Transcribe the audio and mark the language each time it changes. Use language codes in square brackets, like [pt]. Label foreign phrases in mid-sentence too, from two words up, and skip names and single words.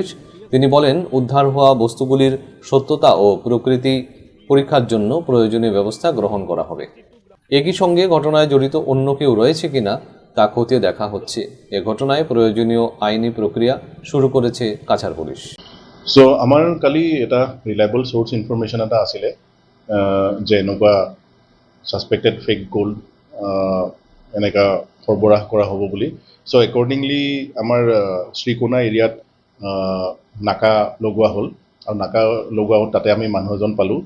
[bn] তিনি বলেন, উদ্ধার হওয়া বস্তুগুলির সত্যতা ও প্রকৃতি পরীক্ষার জন্য প্রয়োজনীয় ব্যবস্থা গ্রহণ করা হবে। একই সঙ্গে ঘটনায় জড়িত অন্য কেউ রয়েছে কিনা তা খতিয়ে দেখা হচ্ছে। এ ঘটনায় প্রয়োজনীয় আইনি প্রক্রিয়া শুরু করেছে কাছাড় পুলিশ। [as] সো আমাৰ কালি এটা [en] reliable source information [as] এটা আছিলে যে এনেকুৱা [en] suspected fake gold [as] এনেকুৱা সৰবৰাহ কৰা হ'ব বুলি। [en] so accordingly [as] আমাৰ শ্ৰীকোনা এৰিয়াত নাকা লগোৱা হ'ল, আৰু নাকা লগোৱা হ'ল, তাতে আমি মানুহ এজন পালোঁ।